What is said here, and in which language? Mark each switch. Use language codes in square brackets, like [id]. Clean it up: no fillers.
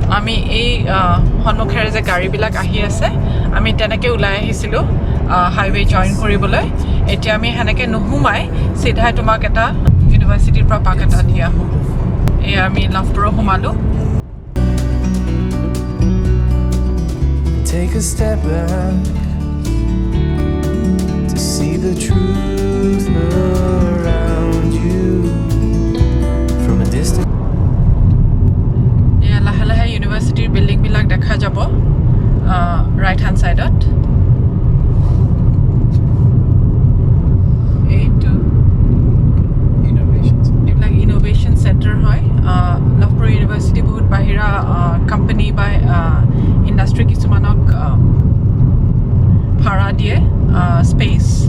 [as] আমি এই সন্মুখেৰে যে গাড়ীবিলাক আহি আছে আমি তেনেকৈ ওলাই আহিছিলোঁ হাইৱে জইন কৰিবলৈ এতিয়া আমি সেনেকৈ নোসোমাই চিধাই তোমাক এটা ইউনিভাৰ্চিটিৰ পৰা পাক এটা দি আহোঁ এয়া আমি লভপুৰ সোমালোঁ [en] Take a step back to see the truth around you from a distance. [as] এয়া লাহে লাহে ইউনিভাৰ্চিটিৰ বিল্ডিংবিলাক দেখা যাব ৰাইট হেণ্ড ছাইডত এইটো এইবিলাক ইন'ভেশ্যন চেণ্টাৰ হয় লভপুৰ ইউনিভাৰ্চিটি বহুত বাহিৰা কোম্পানী বা ইণ্ডাষ্ট্ৰী কিছুমানক ভাড়া দিয়ে স্পেচ